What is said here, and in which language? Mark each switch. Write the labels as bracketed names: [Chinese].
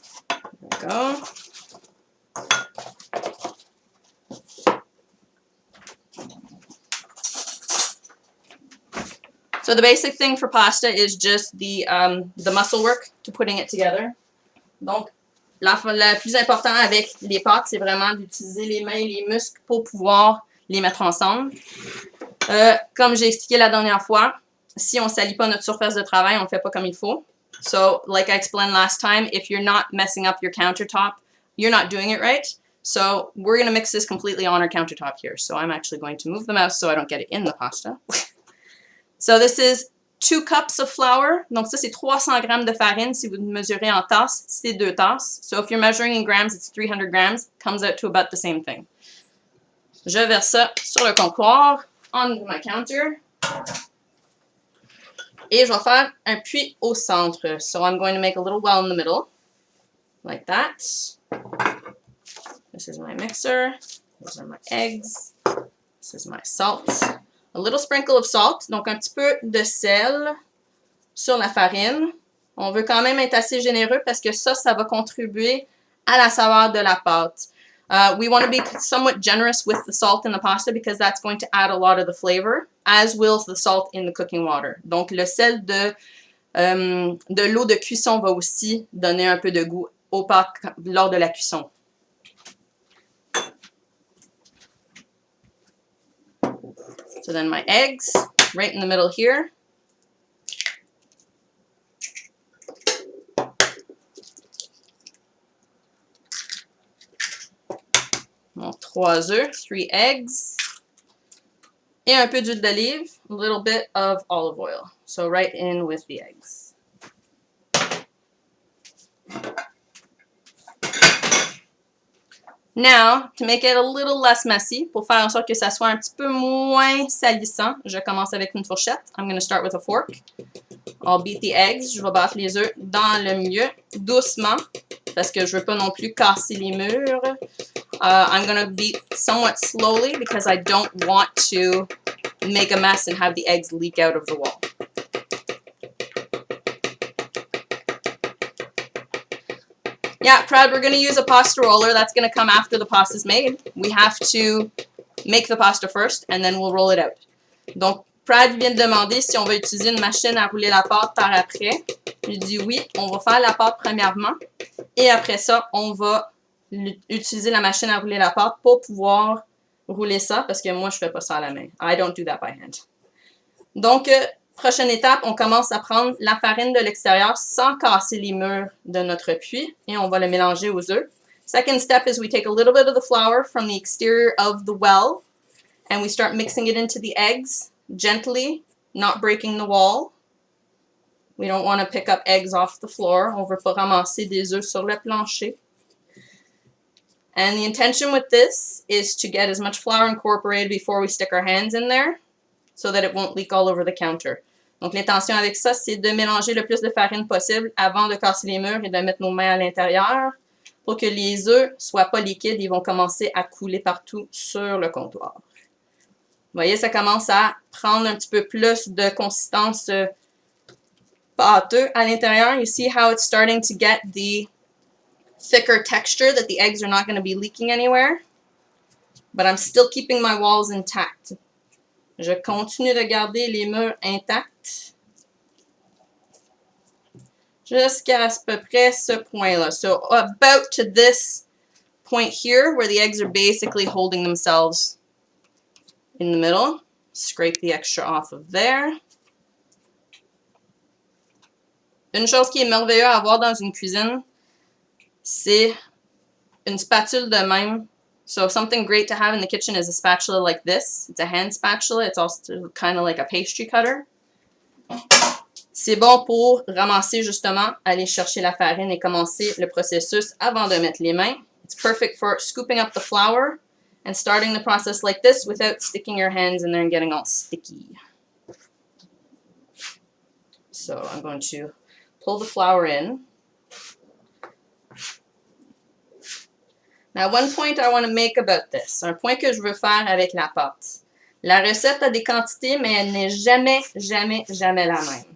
[English] There we go. So the basic thing for pasta is just the muscle work to putting it together. [French] Donc, la plus important avec les pâtes, c'est vraiment d'utiliser les mains et les muscles pour pouvoir les mettre ensemble. Comme j'ai expliqué la dernière fois, si on ne salit pas notre surface de travail, on ne fait pas comme il faut. [English] So, like I explained last time, if you're not messing up your countertop, you're not doing it right. So we're going to mix this completely on our countertop here. So I'm actually going to move the mouse so I don't get it in the pasta. So this is 2 cups of flour. [French] Donc ça, c'est 300 grammes de farine. Si vous mesurez en tasses, c'est 2 tasses. [English] So if you're measuring in grams, it's 300 grams. Comes out to about the same thing. [French] Je verse ça sur le comptoir, [English] on my counter. [French] Et je vais faire un puits au centre. [English] So I'm going to make a little well in the middle, like that. This is my mixer. These are my eggs. This is my salt. A little sprinkle of salt. [French] Donc un petit peu de sel sur la farine. On veut quand même être assez généreux parce que ça va contribuer à la saveur de la pâte. [English] We want to be somewhat generous with the salt in the pasta because that's going to add a lot of the flavor, as will the salt in the cooking water. [French] Donc, le sel de l'eau de cuisson va aussi donner un peu de goût aux pâtes lors de la cuisson. [English] So then my eggs, right in the middle here. [French] Mon 3 œufs, [English] 3 eggs, [French] et un peu d'huile d'olive, [English] a little bit of olive oil. So right in with the eggs. Now, to make it a little less messy, [French] pour faire en sorte que ça soit un petit peu moins salissant, je commence avec une fourchette. [English] I'm going to start with a fork. I'll beat the eggs. [French] Je vais battre les œufs dans le milieu, doucement, parce que je veux pas non plus casser les murs. [English] I'm going to beat somewhat slowly because I don't want to make a mess and have the eggs leak out of the wall. Yeah, Brad, we're going to use a pasta roller. That's going to come after the pasta is made. We have to make the pasta first and then we'll roll it out. [French] Donc, Brad vient de demander si on va utiliser une machine à rouler la pâte par après. Je dis oui, on va faire la pâte premièrement et après ça, on va utiliser la machine à rouler la pâte pour pouvoir rouler ça parce que moi, je fais pas ça à la main. [English] I don't do that by hand. [French] Donc, prochaine étape, on commence à prendre la farine de l'extérieur sans casser les murs de notre puits et on va le mélanger aux œufs. [English] Second step is we take a little bit of the flour from the exterior of the well and we start mixing it into the eggs gently, not breaking the wall. We don't want to pick up eggs off the floor. [French] On veut pas ramasser des œufs sur le plancher. [English] And the intention with this is to get as much flour incorporated before we stick our hands in there so that it won't leak all over the counter. [French] Donc, l'intention avec ça, c'est de mélanger le plus de farine possible avant de casser les murs et de mettre nos mains à l'intérieur pour que les œufs soient pas liquides. Ils vont commencer à couler partout sur le comptoir. Vous voyez, ça commence à prendre un petit peu plus de consistance pâteux à l'intérieur. [English] You see how it's starting to get the thicker texture that the eggs are not going to be leaking anywhere. But I'm still keeping my walls intact. [French] Je continue de garder les murs intacts jusqu'à à peu près ce point-là. [English] So about to this point here where the eggs are basically holding themselves in the middle. Scrape the extra off of there. [French] Une chose qui est merveilleuse à avoir dans une cuisine, c'est une spatule de même. [English] So something great to have in the kitchen is a spatula like this. It's a hand spatula. It's also kind of like a pastry cutter. [French] C'est bon pour ramasser justement, aller chercher la farine et commencer le processus avant de mettre les mains. [English] It's perfect for scooping up the flour and starting the process like this without sticking your hands in there and getting all sticky. So I'm going to pull the flour in. Now, one point I want to make about this, [French] un point que je veux faire avec la pâte. La recette a des quantités, mais elle n'est jamais, jamais, jamais la même.